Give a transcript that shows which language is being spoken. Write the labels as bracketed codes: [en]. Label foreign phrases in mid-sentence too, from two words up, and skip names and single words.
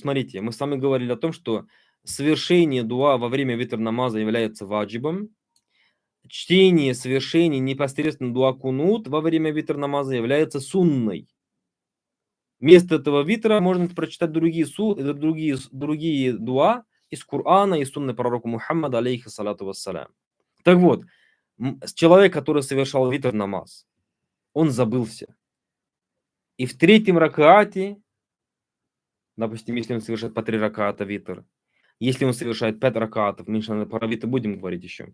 [ru] Смотрите, мы с вами говорили о том, что совершение дуа во время витр намаза является ваджибом. Чтение, совершение непосредственно дуа кунут во время витр намаза является сунной. Вместо этого витра можно прочитать другие дуа из Корана и сунны пророка Мухаммада, [ar] عليه الصلاة والسلام. [ru] Так вот, человек, который совершал витр намаз, он забылся. И в третьем ракаате, допустим, если он совершает по 3 раката витр, если он совершает 5 ракатов, мы про витр будем говорить еще.